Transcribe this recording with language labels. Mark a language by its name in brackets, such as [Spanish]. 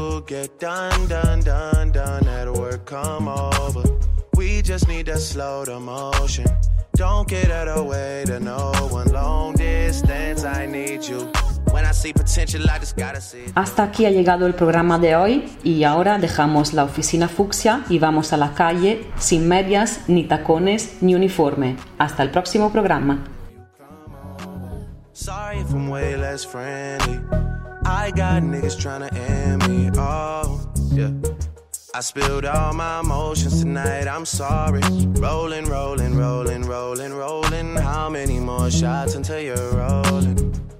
[English] Get done, done, done, done at work, come over. We just need to slow the motion. Don't get out of the way to no one. Long distance, I need you. When I see potential, I just gotta see. [Spanish] Hasta aquí ha llegado el programa de hoy y ahora dejamos la oficina fucsia y vamos a la calle sin medias, ni tacones, ni uniforme. Hasta el próximo programa. [English] Sorry if I'm way less friendly. I got niggas tryna end me, oh, yeah. I spilled all my emotions tonight, I'm sorry. Rolling, rolling, rolling, rolling, rolling. How many more shots until you're rolling?